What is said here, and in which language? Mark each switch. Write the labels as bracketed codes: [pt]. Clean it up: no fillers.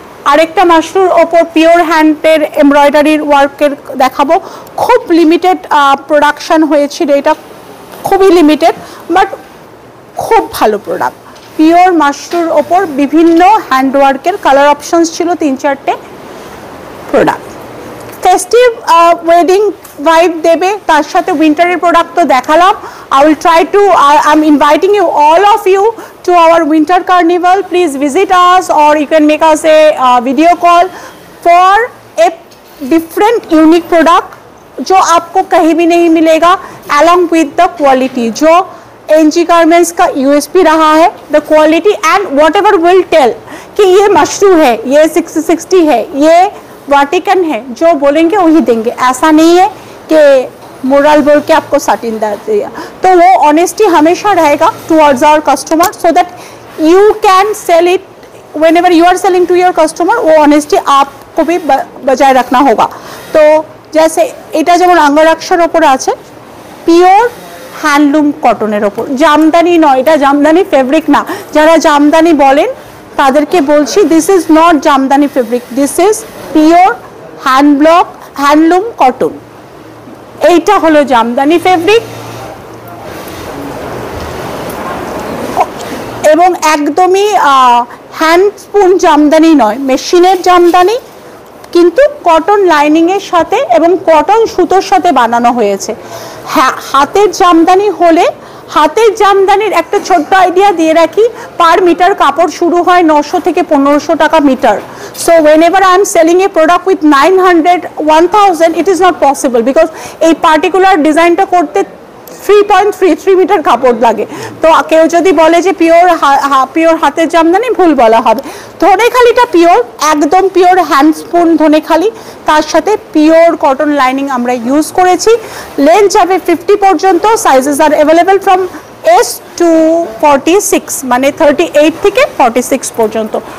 [bn] আরেকটা মাশরুর ওপর পিওর হ্যান্ডের এমব্রয়ডারির ওয়ার্কের দেখাবো, খুব লিমিটেড প্রোডাকশন হয়েছিল, এটা খুবই লিমিটেড বাট খুব ভালো প্রোডাক্ট। পিওর মাশরুর ওপর বিভিন্ন হ্যান্ডওয়ার্কের কালার অপশনস ছিল 3-4টে প্রোডাক্ট। ফেস্টিভ ওয়েডিং ভাইব দেবে, তার সাথে উইন্টারের প্রোডাক্ট তো দেখালাম। [en] I will try to, I'm inviting you, all of you, to our winter carnival. Please visit us, or you can make us a video call for a different unique product [hi] जो आपको कहीं भी नहीं मिलेगा, [en] along with the quality [hi] जो NG Garments का USP रहा है, [en] the quality and whatever will tell [hi] कि ये मशरू है, ये 60 है, ये वाटिकन है, जो बोलेंगे वही देंगे। ऐसा नहीं है कि मोरल बोल के आपको सटिन दिया, तो वो ऑनेस्टी हमेशा रहेगा [en] towards our customer, so that you can sell it whenever you are selling to your customer, [hi] वो ऑनेस्टी आपको भी बजाय रखना होगा। तो जैसे [bn] এটা যেমন আঙ্গরাক্ষার ওপর আছে, পিওর হ্যান্ডলুম কটনের ওপর, জামদানি নয়, এটা জামদানি ফেব্রিক না। যারা জামদানি বলেন তাদেরকে বলছি, [en] This is not Jamdani fabric, this is pure handloom cotton. [bn] এইটা হলো জামদানি ফেব্রিক, এবং একদমই হ্যান্ড স্পুন জামদানি নয়, মেশিনের জামদানি, কিন্তু কটন লাইনিং এর সাথে এবং কটন সুতোর সাথে বানানো হয়েছে। হাতের জামদানি হলে, হাতের জামদানির একটা ছোট্ট আইডিয়া দিয়ে রাখি, পার মিটার কাপড় শুরু হয় 900 থেকে 1500 টাকা metre. [en] So whenever I am selling a product with 900, 1000, it is not possible, because [bn] এই পার্টিকুলার ডিজাইনটা করতে 3.33 মিটার কাপড় লাগে। তো কেউ যদি বলে যে পিওর হাতের জামদানি, ভুল বলা হবে। ধনেখালিটা পিওর, একদম পিওর হ্যান্ডস্পুন ধনেখালি, তার সাথে পিওর কটন লাইনিং আমরা ইউজ করেছি। লেন্থ যাবে 50 পর্যন্ত। [en] sizes are available from S to 46, [bn] মানে 38 থেকে 46 পর্যন্ত।